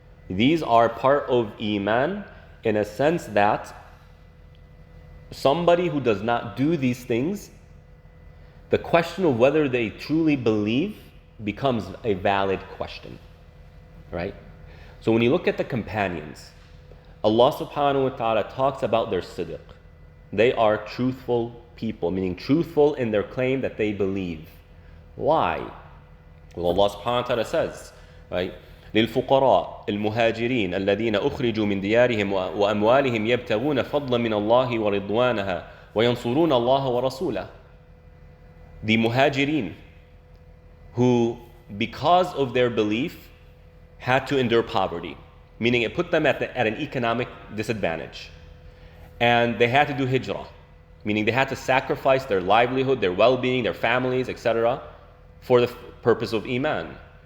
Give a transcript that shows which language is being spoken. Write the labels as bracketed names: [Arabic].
[English] These are part of Iman in a sense that somebody who does not do these things, the question of whether they truly believe becomes a valid question, right? So when you look at the companions, Allah subhanahu wa ta'ala talks about their sidq. They are truthful people, meaning truthful in their claim that they believe. Why? Well, Allah subhanahu wa ta'ala says, right? [Arabic] للفقراء المهاجرين الذين أخرجوا من ديارهم وأموالهم يبتغون فضلا من الله ورضوانها وينصرون الله ورسوله. [English] The muhajirin who, because of their belief, had to endure poverty, meaning it put them at an economic disadvantage. And they had to do hijrah, meaning they had to sacrifice their livelihood, their well-being, their families, etc., for the purpose of Iman.